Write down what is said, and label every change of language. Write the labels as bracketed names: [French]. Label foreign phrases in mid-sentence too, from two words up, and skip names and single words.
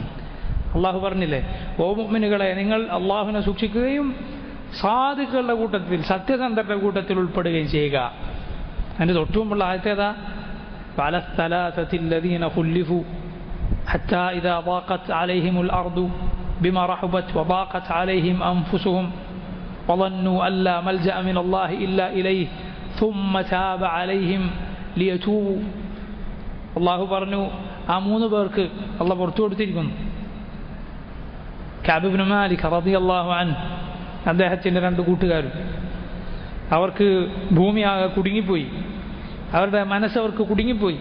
[Malayalam] അള്ളാഹു പറഞ്ഞില്ലേ, ഓ മുഅ്മിനുകളെ, നിങ്ങൾ അള്ളാഹുവിനെ സൂക്ഷിക്കുകയും സാദിഖുകളുടെ കൂട്ടത്തിൽ, സത്യസന്ധരുടെ കൂട്ടത്തിൽ ഉൾപ്പെടുകയും ചെയ്യുക. അതിൻ്റെ തൊട്ടുമുമ്പുള്ള ആയത്തേതാ? [Arabic] وعلى الثلاثة الذين خلفوا حتى إذا ضاقت عليهم الأرض بما رحبت وضاقت عليهم أنفسهم وظنوا أن لا ملجأ من الله إلا إليه ثم تاب عليهم ليتوبوا. [Malayalam] അള്ളാഹു പറഞ്ഞു, ആ 3 പേർക്ക് അള്ളാഹ് പുറത്തു കൊടുത്തിരിക്കുന്നു. കഅബ് ഇബ്നു മാലിക് [Arabic] رضي الله عنه, [Malayalam] അദ്ദേഹത്തിൻ്റെ 2 കൂട്ടുകാരും. അവർക്ക് ഭൂമിയാകെ കുടുങ്ങിപ്പോയി, അവരുടെ മനസ്സവർക്ക് കുടുങ്ങിപ്പോയി.